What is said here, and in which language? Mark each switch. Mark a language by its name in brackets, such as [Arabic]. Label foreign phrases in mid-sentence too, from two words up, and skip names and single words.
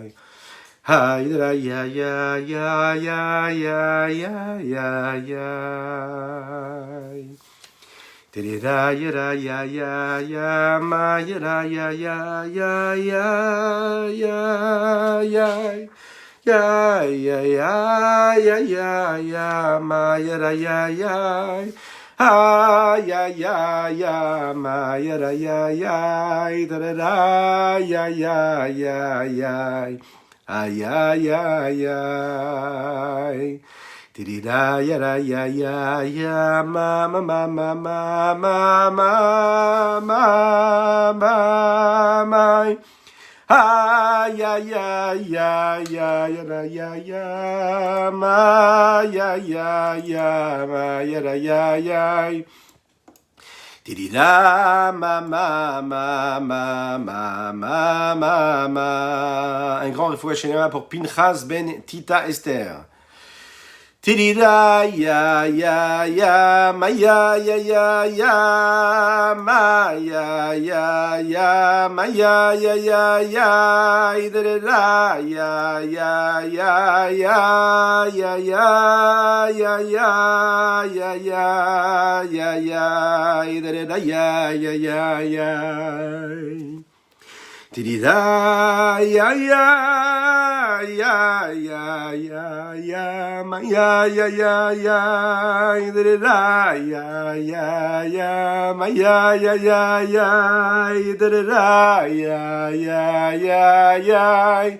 [French] Tidira ya ya ya ya ya ya ya ya. Tidira ya ya ya ya ma ya ya ya ya ya ya ya. Ya ya ya ya ya ya ma ya ya ya. Ah ya ya ya ma ya ya ya. Da ya ya ya ya. Ay ay ay ay. Tidida ya ya ya ya ma ma ma ma ma ma ma ma ma. Ay, ay, ay, ay, ay, ay, ay, ay, ma, ya, ya, ya, ma, ya, ya, ya, ya. Tidida, ma, ma, ma, ma, ma, ma, ma, ma. Un grand [Hebrew] refoua shenema [French] pour Pinchas ben Tita Esther. Tidida, ya, ya, ya, ma, ya, ya, ya, ya, ma, ya, ya, ya, ma, ya, ya, ya, ya, idada, ya, ya, ya, ya, ya, ya, ya, ya, ya, ya, ya, ya, idada, ya, ya, ya, ya. Tidida, ya, ya, ya, ya, ya, ya, ma, ya, ya, ya, ya, idada, ya, ya, ya, ma, ya, ya, ya, ya, idada, ya, ya, ya, ya.